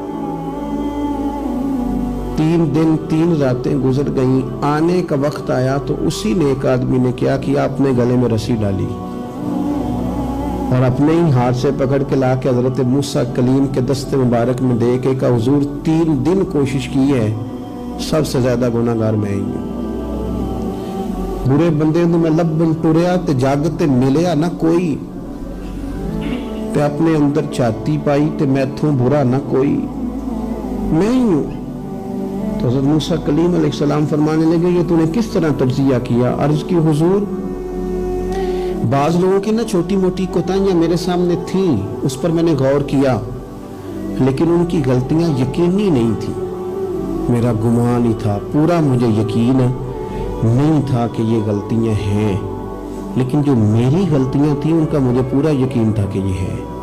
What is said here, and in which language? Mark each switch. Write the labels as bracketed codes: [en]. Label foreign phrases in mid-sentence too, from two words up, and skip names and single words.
[ur] 3 دن 3 راتیں گزر گئیں، آنے کا وقت آیا تو اسی نیک آدمی نے کیا کیا، اپنے گلے میں رسی ڈالی اور اپنے ہی ہاتھ سے پکڑ کے لا کے حضرت موسیٰ کلیم کے دست مبارک میں دے کے کہا حضور 3 دن کوشش کی ہے، سب سے زیادہ گناہگار میں ہی ہوں۔ [pa] برے بندے میں لبن ٹریا تے جگ تے ملیا نہ کوئی، تے اپنے اندر چھاتی پائی تے میتھوں برا نہ کوئی، [ur] میں ہی ہوں۔ تو حضرت موسیٰ کلیم علیہ السلام فرمانے لگے یہ تو نے کس طرح تجزیہ کیا؟ عرض کی حضور بعض لوگوں کی نا چھوٹی موٹی کوتاہیاں میرے سامنے تھیں، اس پر میں نے غور کیا، لیکن ان کی غلطیاں یقینی نہیں تھی، میرا گمان ہی تھا، پورا مجھے یقین نہیں تھا کہ یہ غلطیاں ہیں، لیکن جو میری غلطیاں تھیں ان کا مجھے پورا یقین تھا کہ یہ ہے۔